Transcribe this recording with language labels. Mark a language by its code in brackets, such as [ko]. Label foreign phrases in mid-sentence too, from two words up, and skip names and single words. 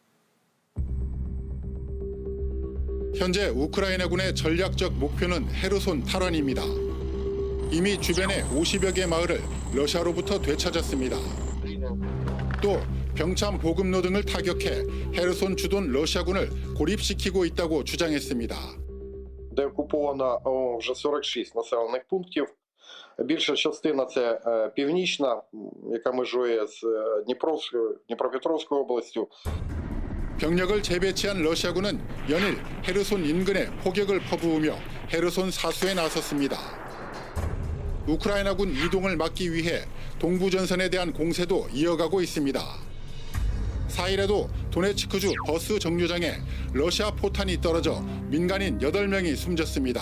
[ko] 현재 우크라이나군의 전략적 목표는 헤르손 탈환입니다. 이미 주변의 50여 개 마을을 러시아로부터 되찾았습니다. 또 병참 보급로 등을 타격해 헤르손 주둔 러시아군을 고립시키고 있다고 주장했습니다. [uk] Де окуповано вже 46 населених пунктів. Більша частина це північна, яка межує з Дніпропетровською областю. [ko] 병력을 재배치한 러시아군은 연일 헤르손 인근에 포격을 퍼부으며 헤르손 사수에 나섰습니다. 우크라이나군 이동을 막기 위해 동부 전선에 대한 공세도 이어가고 있습니다. 4일에도 도네츠크주 버스 정류장에 러시아 포탄이 떨어져 민간인 8명이 숨졌습니다.